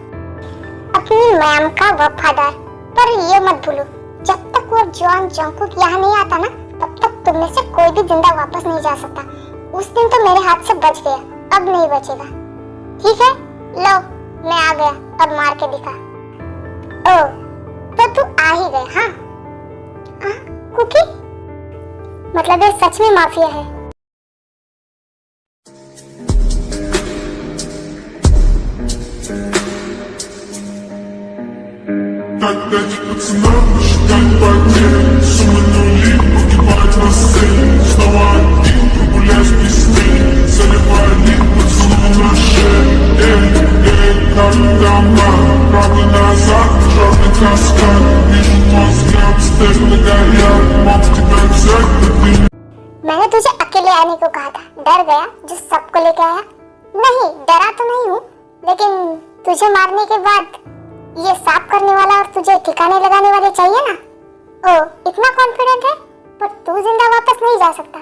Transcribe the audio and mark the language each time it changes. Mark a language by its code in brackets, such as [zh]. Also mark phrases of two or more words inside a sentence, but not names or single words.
[hi] अपनी मैम का वफादार, पर ये मत भूलो, जब तक वो जॉन जंकुक यहाँ नहीं आता ना, तब तक तुम में से कोई भी जिंदा वापस नहीं जा सकता। उस दिन तो मेरे हाथ से बच गया, अब नहीं बचेगा। ठीक है, लो मैं आ गया, अब मार के दिखा। ओ तो तू आ ही गए? हाँ कुकी, मतलब ये सच में माफिया है। [ru] Опять пацанам считать потери. Суммы нули погибать на сцене. Снова один прогуляюсь без тени. Заливали поцелуй на шее. Как дома, правда назад, черный каскад. Вижу твой взгляд, стены горят. Мог тебя взять, но ты не... [hi] मैंने तुझे अकेले आने को कहा था, डर गया जो सबको लेके आया? नहीं, डरा तो नहीं हूँ, लेकिन तुझे मारने के बाद ये साफ करने वाला और तुझे ठिकाने लगाने वाले चाहिए ना। ओ इतना कॉन्फिडेंट है, पर तू जिंदा वापस नहीं जा सकता।